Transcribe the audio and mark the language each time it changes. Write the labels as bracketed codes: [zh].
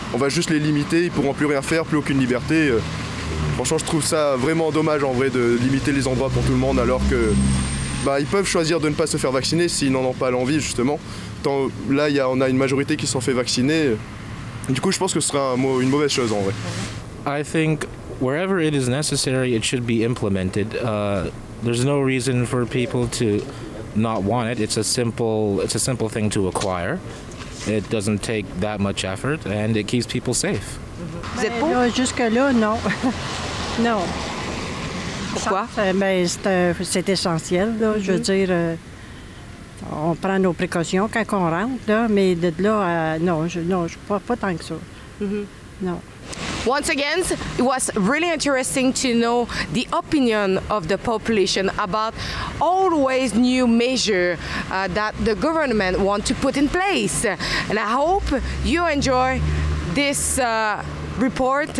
[fr] On va juste les limiter, ils pourront plus rien faire, plus aucune liberté. Franchement, je trouve ça vraiment dommage en vrai de limiter les endroits pour tout le monde alors que ils peuvent choisir de ne pas se faire vacciner s'ils n'en ont pas l'envie justement. Là, on a une majorité qui s'en fait vacciner. Du coup, je pense que ce sera une mauvaise chose en vrai. [en] I think wherever it is necessary, it should be implemented. There's no reason for people to not want it. It's a simple thing to acquire. It doesn't take that much effort, and it keeps people safe. [fr] Vous êtes pour? Jusque-là, non. Non. Pourquoi? C'est essentiel, là. Je veux dire, on prend nos précautions quand on rentre, là, mais de là, non, je pas tant que ça. Non. [en] Once again, it was really interesting to know the opinion of the population about always new measures that the government want to put in place. And I hope you enjoy this report.